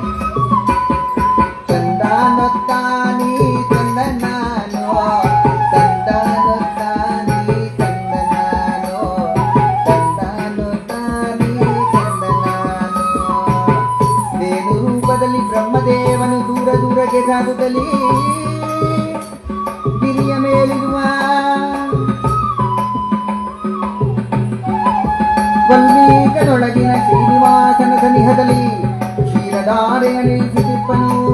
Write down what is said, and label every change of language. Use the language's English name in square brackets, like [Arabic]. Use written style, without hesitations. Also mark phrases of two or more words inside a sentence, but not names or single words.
[Kannada] ತಂದಾನೋ ತಾನಿ ತಂದನಾನೋ ತಂದಾನೋ ತಾನಿ ತಂದನಾನೋ ತಂದಾನೋ ತಾನಿ ತಂದನಾನೋ. ದೇನು ರೂಪದಲ್ಲಿ ಬ್ರಹ್ಮದೇವನು ದೂರ ದೂರಕ್ಕೆ ಸಾಗುತ್ತಲೇ ಗಿರಿಯ ಮೇಲಿರುವ ವಲ್ಮೀಕನೊಳಗಿನ ಶ್ರೀನಿವಾಸನ ಸನಿಹದಲ್ಲಿ ಕ್ಷೀರಧಾರೆಯ ನಿಲ್ಲಿಸಿಪ್ಪನು.